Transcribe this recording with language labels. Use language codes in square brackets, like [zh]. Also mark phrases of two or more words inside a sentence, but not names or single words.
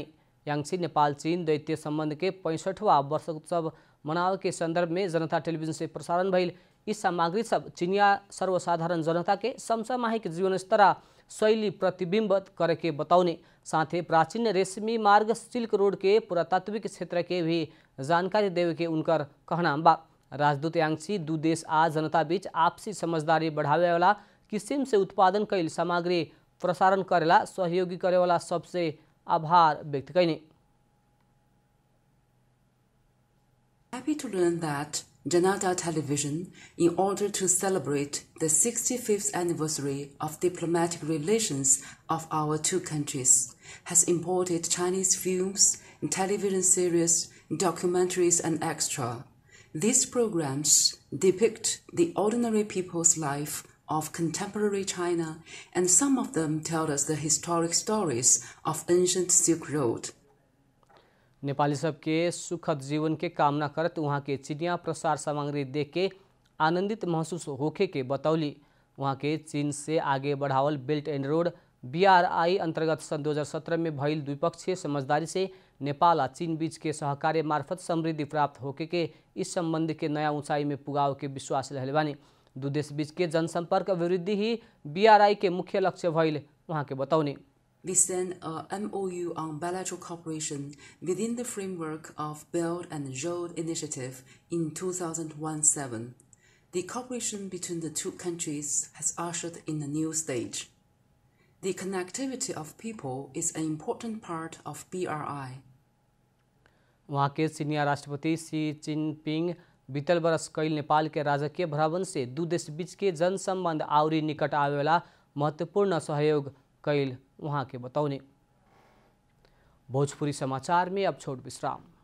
[bho] यांगसी नेपाल चीन दैत्य संबंध के 65वां वर्षोत्सव मनाव के संदर्भ में जनता टेलीविजन से प्रसारण भइल यी सामग्री सब चीनिया सर्वसाधारण जनता के समसामयिक जीवन स्तर शैली प्रतिबिंबित करे के बताउने साथ प्राचीन रेशमी मार्ग [en] silk road [bho] के पुरातात्विक क्षेत्र के भी जानकारी देवे के उनकर कहना बा। राजदूत यांगची दू देश आ जनता बीच आपसी समझदारी बढ़ावे वाला किस्म से उत्पादन कैल सामग्री प्रसारण करेला सहयोगी करे वाला सबसे आभार व्यक्त कैने। [en] Happy to learn that Janata Television, in order to celebrate the 65th anniversary of diplomatic relations of our two countries, has imported Chinese films, television series, documentaries, and extra. These programs depict the ordinary people's life of contemporary China, and some of them tell us the historic stories of ancient Silk Road. [bho] नेपाली सबके सुखद जीवन के कामना करत वहाँ के चीनिया प्रसार सामग्री देख के आनंदित महसूस होखे के बतौली। वहाँ के चीन से आगे बढ़ावल बेल्ट एंड रोड BRI अंतर्गत सन 2017 में भइल द्विपक्षीय समझदारी से नेपाल आ चीन बीच के सहकार्य मार्फत समृद्धि प्राप्त होके के इस संबंध के नया ऊंचाई में पुगाव के विश्वास रहले बानी। दू देश बीच के जनसंपर्क वृद्धि ही BRI के मुख्य लक्ष्य भइल वहाँ के बतौनी। [en] We signed a MOU on bilateral cooperation within the framework of Belt and Road Initiative in 2017. The cooperation between the two countries has ushered in a new stage. The connectivity of people is an important part of BRI. [bho] वहाँ के चीनिया राष्ट्रपति शी जिनपिंग बीतल बरस कैल नेपाल के राजकीय भ्रमण से दू देश बीच के जन संबंध आउरी निकट आवेला महत्वपूर्ण सहयोग कैल वहाँ के बतौने। भोजपुरी समाचार में अब छोट विश्राम।